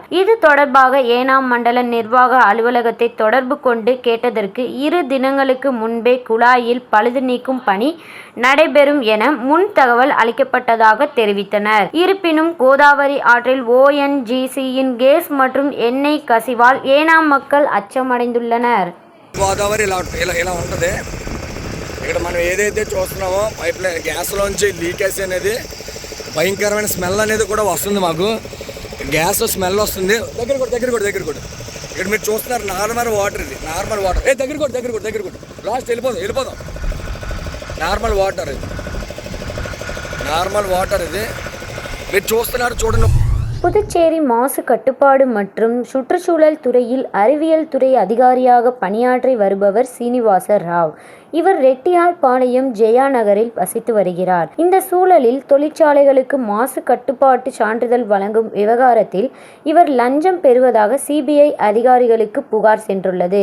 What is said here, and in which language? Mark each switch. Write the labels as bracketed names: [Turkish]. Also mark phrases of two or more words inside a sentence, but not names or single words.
[Tamil] இது தொடர்பாக ஏனாம் மண்டல நிர்வாக அலுவலகத்தை தொடர்பு கொண்டு கேட்டதற்கு 2 தினங்களுக்கு முன்பே குழாயில் பழுது நீக்கும் பணி நடைபெறும் என முன் தகவல் அளிக்கப்பட்டதாக தெரிவித்தனர். இருப்பினும் கோதாவரி ஆற்றில் ONGCயின் கேஸ் மற்றும் எண்ணெய் கசிவால் ஏனாம் மக்கள் அச்சமடைந்துள்ளனர். [Telugu] ఇక్కడ మనం ఏదైతే చూస్తున్నామో [English] pipe line [Telugu] గ్యాస్లోంచి లీకేజ్ అనేది భయంకరమైన స్మెల్ అనేది కూడా వస్తుంది. మాకు [English] gas smell [Telugu] వస్తుంది. దగ్గర కూడా ఇక్కడ మీరు చూస్తున్నారు [English] normal water. [Telugu] ఇది [English] normal water. [Telugu] దగ్గర కూడా లాస్ట్ వెళ్ళిపోదాం. [English] normal water [Telugu] ఇది మీరు చూస్తున్నారు చూడండి. [Tamil] புதுச்சேரி மாசு கட்டுப்பாடு மற்றும் சுற்றுச்சூழல் துறையில் அறிவியல் துறை அதிகாரியாக பணியாற்றி வருபவர் சீனிவாச ராவ். இவர் ரெட்டியார்பாளையம் ஜெயா நகரில் வசித்து வருகிறார். இந்த சூழலில் தொழிற்சாலைகளுக்கு மாசு கட்டுப்பாட்டு சான்றிதழ் வழங்கும் விவகாரத்தில் இவர் லஞ்சம் பெறுவதாக CBI அதிகாரிகளுக்கு புகார் சென்றுள்ளது.